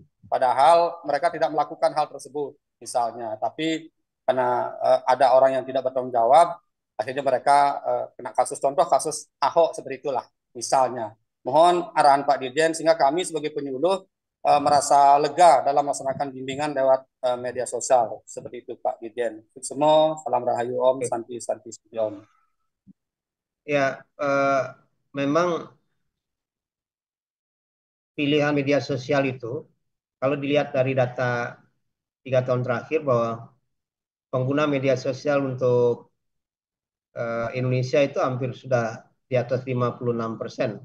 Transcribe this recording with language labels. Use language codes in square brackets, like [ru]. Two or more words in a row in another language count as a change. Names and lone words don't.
[id] Padahal mereka tidak melakukan hal tersebut misalnya, tapi karena ada orang yang tidak bertanggung jawab, akhirnya mereka kena kasus, contoh kasus Ahok seperti itulah misalnya. Mohon arahan Pak Dirjen sehingga kami sebagai penyuluh merasa lega dalam melaksanakan bimbingan lewat media sosial seperti itu Pak Dirjen. Semua salam rahayu Om, santi Om. Ya, memang pilihan media sosial itu, kalau dilihat dari data 3 tahun terakhir bahwa pengguna media sosial untuk Indonesia itu hampir sudah di atas 56%.